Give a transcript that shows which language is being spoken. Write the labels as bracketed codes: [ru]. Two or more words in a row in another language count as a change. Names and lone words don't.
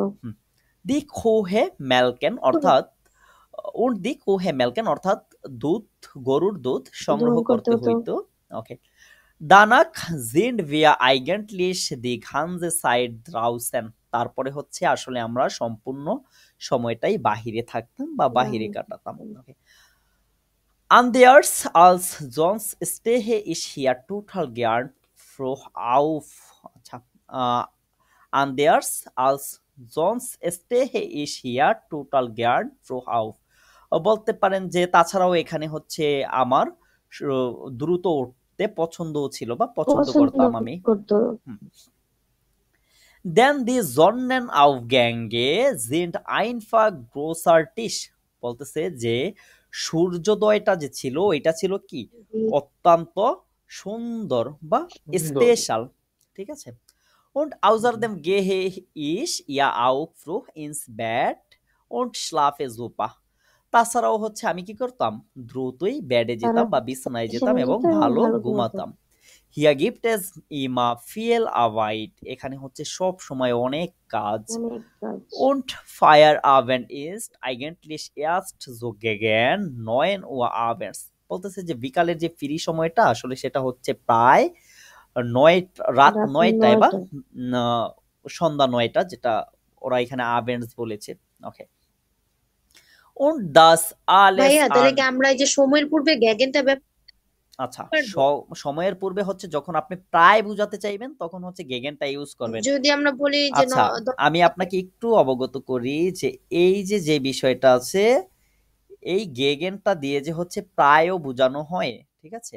[de] die Kühe melken, [bn] অর্থাৎ [de] und die Kühe melken, [bn] অর্থাৎ দুধ, গরুর দুধ সংগ্রহ গ্রহণ করতে করতে হতো। হইতো। ওকে, [de] danach sind wir eigentlich die ganze Zeit draußen, [bn] তারপরে হচ্ছে আসলে আমরা সম্পূর্ণ সময়টাই বাহিরে থাকতাম বা বাহিরে কাটাতাম। ওকে, [de] Anders als sonst stehe ich hier total gern froh auf. [bn] আচ্ছা, [de] anders als sonst stehe ich hier total gern froh auf, [bn] বলতে পারেন যে তাছাড়াও এখানে হচ্ছে আমার দ্রুত উঠতে পছন্দও ছিল বা পছন্দ পছন্দ করতাম আমি। করতো। [de] Denn die Sonnenaufgänge sind einfach großartig, [bn] বলতেছে যে সূর্যোদয়টা যে ছিল এটা ছিল কি অত্যন্ত সুন্দর বা স্পেশাল। ঠিক আছে, [de] und außerdem gehe ich ja auch früh ins Bett und schlafe super, [bn] তাছাড়াও হচ্ছে আমি কি করতাম? দ্রুতই বেডে যেতাম বা বিছানায় যেতাম এবং ভালো ঘুমাতাম। [de] Hier gibt es immer viel Arbeit, [bn] এখানে হচ্ছে সব সময় অনেক কাজ। অনেক কাজ। [de] Und Feierabend ist eigentlich erst so gegen 9 Uhr abends, [bn] বলতেছে যে বিকালের যে ফ্রি সময়টা আসলে সেটা হচ্ছে প্রায় রাত রাত 9টায় বা 9টা। সন্ধ্যা 9টা, যেটা ওরা এখানে আবেন্ডস বলেছে। ওকে, [de] Und das alles [bn] ভাইয়া তাহলে an কি আমরা এই যে সময়ের পূর্বে গ্যাগেনটা আচ্ছা পারবো? সময়ের পূর্বে হচ্ছে যখন আপনি প্রায় বোঝাতে চাইবেন তখন হচ্ছে গেগেনটা ইউজ করবেন। যদি আমরা বলি যে আচ্ছা আমি আপনাকে একটু অবগত করি যে এই যে বিষয়টা আছে এই গেগেনটা দিয়ে যে হচ্ছে প্রায়ও বোঝানো হয়, ঠিক আছে?